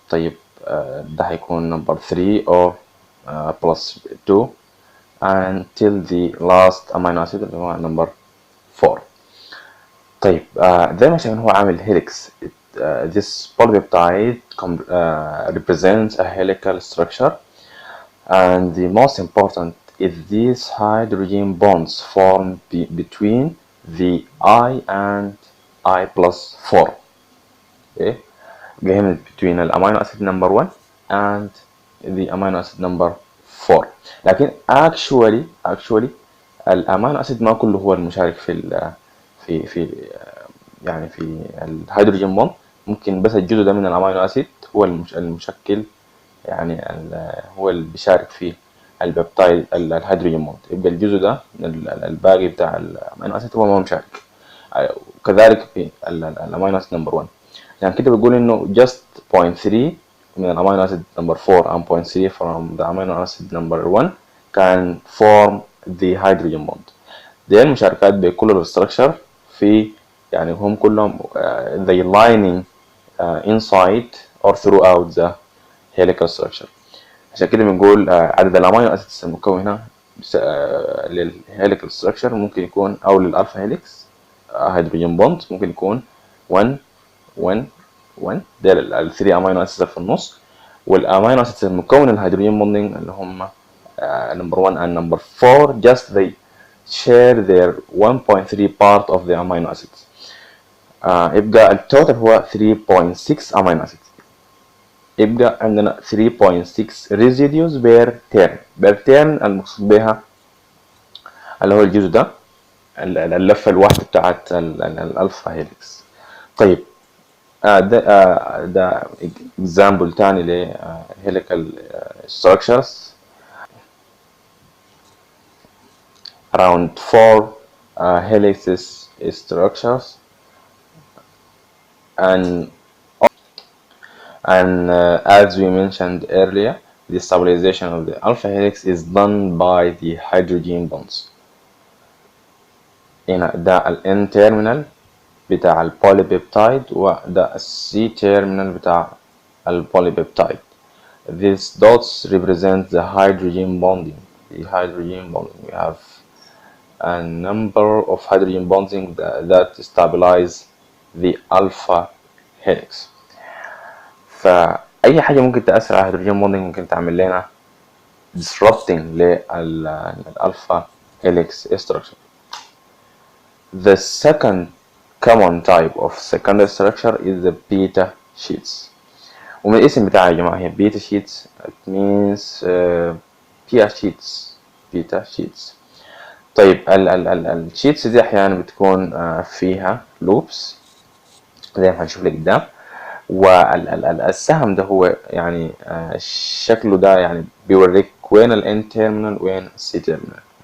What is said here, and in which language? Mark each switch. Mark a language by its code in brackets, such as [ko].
[ar] طيب ده هيكون نمبر 3 او بلس 2 [en] until the last amino acid [ar] اللي هو نمبر 4. طيب زي ما شايفين هو عامل هيليكس. [en] This polypeptide represents a helical structure, and the most important is these hydrogen bonds formed between the I and I plus 4. Okay, [ar] جايين [en] between [ar] الامينو اسيد نمبر 1 [en] and the amino acid number 4. [ar] لكن actually الامينو اسيد ما كله هو المشارك في يعني في الهيدروجين بوند. ممكن بس الجزء ده من الامينو اسيد هو المشكل، يعني هو اللي بيشارك في البيبتايد الهيدروجين بوند، يبقى الجزء ده الباقي بتاع الامينو اسيد هو ما مشارك. وكذلك في الامينو اسيد نمبر 1. يعني كده بيقول انه [en] just 0.3 [ar] من الامينو اسيد نمبر 4 [en] and 0.3 from the amino acid number 1 can form the hydrogen bond. [ar] دي المشاركات بكل الستراكشر في، يعني هم كلهم [en] they lining inside or throughout the helical structure. [ar] عشان كده بنقول عدد الامينو اسيدز المكونة للهيليكال ستراكشر ممكن يكون، او للالفا هيليكس هيدروجين بوند ممكن يكون 1 1 1. ده ال 3 امينو اسيدز في النص، والامينو اسيدز المكون الهيدروجين بوندنج اللي هم نمبر 1 [en] and number 4 just they share their 1.3 part of the amino acids. [ar] يبقى التوتال هو 3.6 امينو اسيدز. يبقى عندنا 3.6 [en] residues per turn [ar] المقصود بها اللي هو الجزء ده، اللفة الواحدة بتاعت الالفا هيليكس. طيب ده example تاني ل helical structures. [en] Around 4 helices structures, and as we mentioned earlier, the stabilization of the alpha helix is done by the hydrogen bonds. [ar] هنا ده ال N terminal بتاع البوليبيبتايد وده السي تيرمينال بتاع البوليبيبتايد. [en] These dots represent the hydrogen bonding. The hydrogen bonding. We have a number of hydrogen bonding that stabilize the alpha helix. [ar] فأي حاجة ممكن تأثر على الهيدروجين bonding ممكن تعمل لنا disrupting للألفا helix structure. [en] The second common type of secondary structure is the beta sheets. [ar] ومن الاسم بتاعها يا جماعة هي beta sheets. [en] It means beta sheets. beta sheets. [ar] طيب الشيتس دي أحيانا بتكون فيها لوبس زي ما هنشوف لقدام. والسهم ده هو يعني شكله ده يعني بيوريك وين ال N terminal وين ال C terminal.